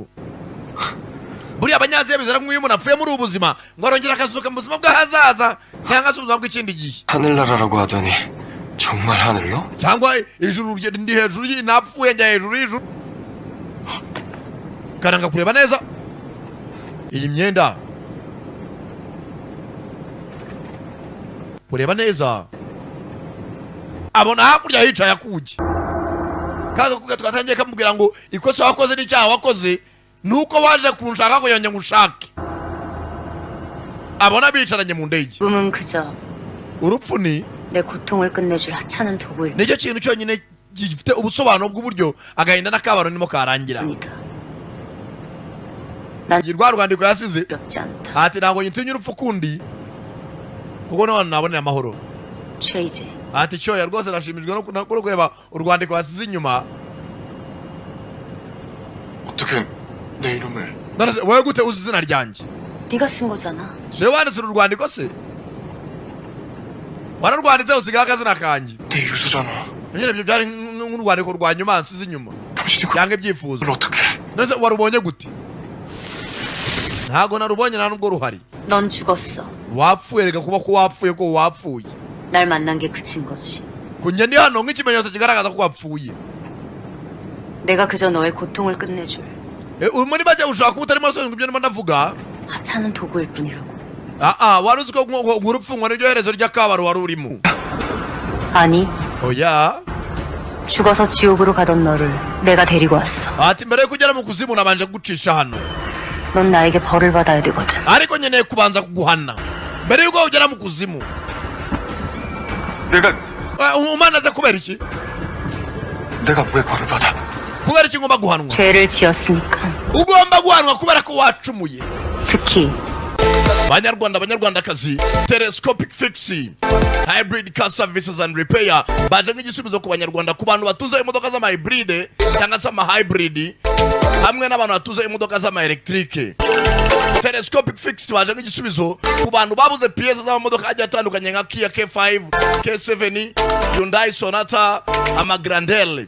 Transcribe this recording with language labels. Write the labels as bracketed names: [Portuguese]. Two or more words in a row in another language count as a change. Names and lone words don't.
[Kinyarwanda] buriya abanyaziya bizera nk'uyu umuntu apfuye muri ubu buzima ngo arongera akazuka mu buzima bw'ahazaza cyangwa se ubuzima bw'ikindi gihe [Korean] 하늘나라라고 하더니 정말 하늘로? [Kinyarwanda] cyangwa ijuru ndi hejuru napfuye njya hejuru y'ijuru. karanga kureba neza iyi myenda. kureba neza abona hakurya hicaye akugi. kaga kuga twatangiye kamubwira ngo ikosa wakoze n'icyaha wakoze nuko waje kunshaka ko yongera ngushake. abona bicaranye mu ndege. [Korean] 꿈은 그저 [Kinyarwanda] urupfu ni [Korean] 내 고통을 끝내줄 하찮은 도구일 [Kinyarwanda] nicyo kintu cyonyine gifite ubusobanuro bw'uburyo agahinda n'akabaro nimo karangira. [Korean] 뿐이다. 난 [Kinyarwanda] rwa rwandiko yasize [Korean] 두렵지 않다. [Kinyarwanda] ati ntabwo nyitinya urupfu kundi kuko niho nabonera amahoro. [Korean] 최이재. [Kinyarwanda] Ati cyoya rwose nashimijwe no kureba urwandiko wasize inyuma. [Korean] 어떻게 내 이름을? [Kinyarwanda] none se wowe gute uzi izina ryanjye? [Korean] 네가 쓴 거잖아. [Kinyarwanda] se wanditse uru rwandiko se? wararwanditse usigaho akazina kanjye. [Korean] 내 유서잖아. [Kinyarwanda] nyine ibyo byari nk'urwandiko rwa nyuma nsize inyuma. [Korean] 당신이 [Kinyarwanda] cyangwa ibyifuzo. [Korean] 어떻게? [Kinyarwanda] none se warubonye gute? ntago narubonye nta nubwo ruhari. [Korean] 넌 죽었어. [Kinyarwanda] wapfuye reka kuba ko wapfuye ko wapfuye. [Korean] 날 만난 게 그친 거지. [Kinyarwanda] kunjye ndi hano nk'ikimenyetso kigaragaza ko wapfuye. [Korean] 내가 그저 너의 고통을 끝내줄 [Kinyarwanda] muri make ushaka kuba utarimo urasobanura ibyo ndimo ndavuga. [Korean] 하찮은 도구일 뿐이라고. [Kinyarwanda] wari uzi ko urupfu ngo niryo herezo ry'akabaro wari urimo. [Korean] 아니, [Kinyarwanda] oya. [Korean] 죽어서 지옥으로 가던 너를 내가 데리고 왔어. [Kinyarwanda] ati mbere yo kugera mu kuzimu nabanje kugucisha hano. [Korean] 넌 나에게 벌을 받아야 되거든. [Kinyarwanda] ariko nkeneye kubanza kuguhana mbere yuko ugera mu kuzimu. [Korean] 내가 [Kinyarwanda] umanaze kubera iki? [Korean] 내가 왜 벌을 받아? [Kinyarwanda] kubera iki ngomba guhanwa? [Korean] 죄를 지었으니까. [Kinyarwanda] ugomba guhanwa kubera ko wacumuye. [Korean] 특히 [Kinyarwanda] banyarwanda banyarwandakazi, telescopic fix [English] hybrid car services and repair [Kinyarwanda] baje nk'igisubizo ku banyarwanda, ku bantu batuze imodoka z'ama hybrid cyangwa se ama hybrid, hamwe n'abantu batuze imodoka z'ama electric. telescopic fix baje nk'igisubizo ku bantu babuze pièces z'amamodoka agiye atandukanye nka Kia K5, K7, Hyundai Sonata, ama Grandel.